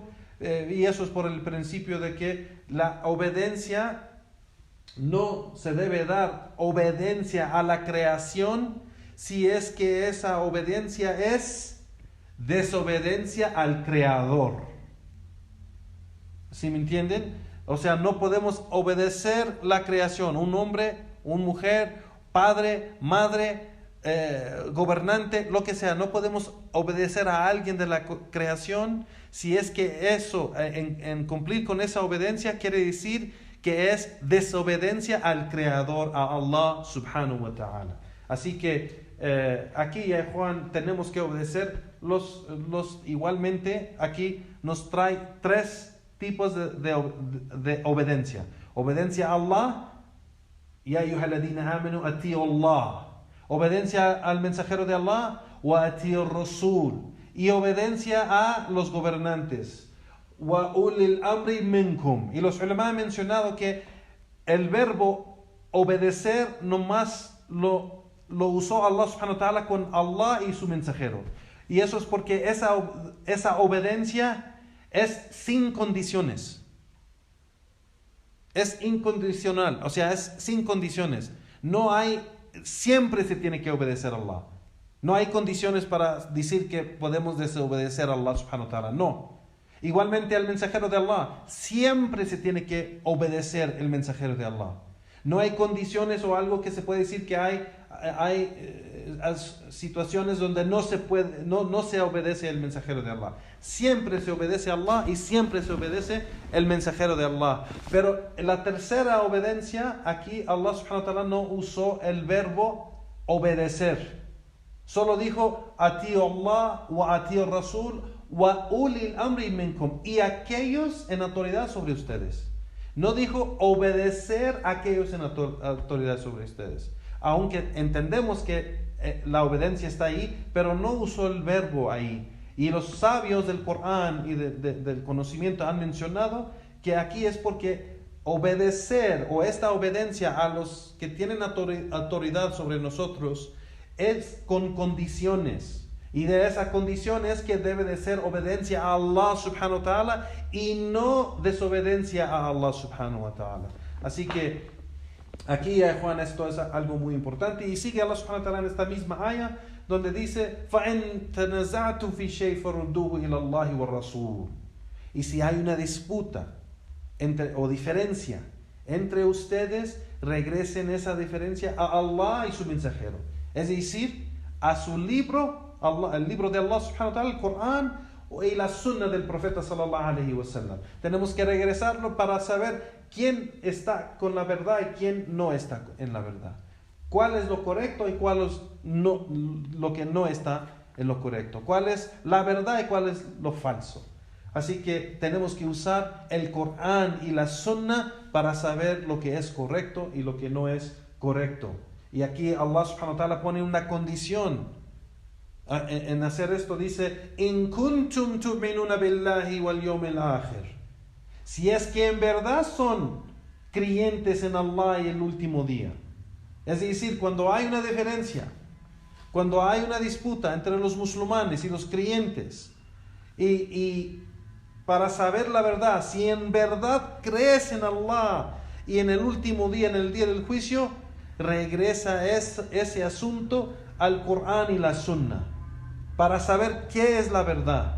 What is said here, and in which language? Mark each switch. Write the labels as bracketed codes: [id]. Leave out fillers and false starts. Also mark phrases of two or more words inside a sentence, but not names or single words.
[es] Y eso es por el principio de que la obediencia no se debe dar obediencia a la creación si es que esa obediencia es desobediencia al Creador. ¿Sí me entienden? O sea, no podemos obedecer la creación. Un hombre, una mujer, padre, madre, gobernante, lo que sea. No podemos obedecer a alguien de la creación si es que eso, en cumplir con esa obediencia, quiere decir que es desobediencia al Creador, [ar] a الله سبحانه وتعالى. [es] Así que aquí, Juan, tenemos que obedecer igualmente. Aquí nos trae 3 tipos de obediencia. Obediencia a [ar] الله يا أيها الذين آمنوا أطيعوا الله. [es] Obediencia al mensajero de Allah, [ar] وأطيعوا الرسول. [es] Y obediencia a los gobernantes, [ar] وأولي الأمر منكم. [es] Y los ulama han mencionado que el verbo obedecer nomás lo usó [ar] الله سبحانه وتعالى [es] con Allah y su mensajero. Y eso es porque esa obediencia es sin condiciones. Es incondicional, o sea, es sin condiciones. Siempre se tiene que obedecer a Allah. No hay condiciones para decir que podemos desobedecer a [ar] الله سبحانه وتعالى. [es] No. Igualmente al mensajero de Allah, siempre se tiene que obedecer el mensajero de Allah. No hay condiciones o algo que se puede decir que hay situaciones donde no se obedece el mensajero de Allah. Siempre se obedece a Allah y siempre se obedece el mensajero de Allah. Pero en la tercera obediencia, aquí [ar] الله سبحانه وتعالى [es] no usó el verbo obedecer. Solo dijo [ar] أطيعوا الله وأطيعوا الرسول وأولي الأمر منكم, [es] y aquellos en autoridad sobre ustedes. No dijo obedecer a aquellos en autoridad sobre ustedes. Aunque entendemos que la obediencia está ahí, pero no usó el verbo ahí. Y los sabios del Corán y del conocimiento han mencionado que aquí es porque obedecer, o esta obediencia a los que tienen autoridad sobre nosotros, es con condiciones. Y de esa condición es que debe de ser obediencia a [ar] الله سبحانه وتعالى [es] y no desobediencia a [ar] الله سبحانه وتعالى. [es] Así que aquí, Juan, esto es algo muy importante. Y sigue [ar] الله سبحانه وتعالى [es] en esta misma ayah donde dice [ar] فَإِن تَنَزَعْتُمْ فِي شَيْءٍ فَرُدُّوهُ إِلَى اللَّهِ وَالرَّسُولِ. [es] Y si hay una disputa o diferencia entre ustedes, regresen esa diferencia a Allah y su mensajero. Es decir, a su libro, el libro de [ar] الله سبحانه وتعالى, [es] el Corán, y la sunna del profeta [ar] صلى الله عليه وسلم. [es] Tenemos que regresarlo para saber quién está con la verdad y quién no está en la verdad. Cuál es lo correcto y cuál es lo que no está en lo correcto. Cuál es la verdad y cuál es lo falso. Así que tenemos que usar el Corán y la sunna para saber lo que es correcto y lo que no es correcto. Y aquí [ar] الله سبحانه وتعالى [es] pone una condición en hacer esto. [ar] Dice إن كنتم تؤمنون بالله واليوم الآخر. [es] Si es que en verdad son creyentes en Allah y el último día. Es decir, cuando hay una diferencia, cuando hay una disputa entre los musulmanes y los creyentes, y para saber la verdad, si en verdad crees en Allah y en el último día, en el día del juicio, regresa ese asunto al Corán y la Sunna para saber qué es la verdad.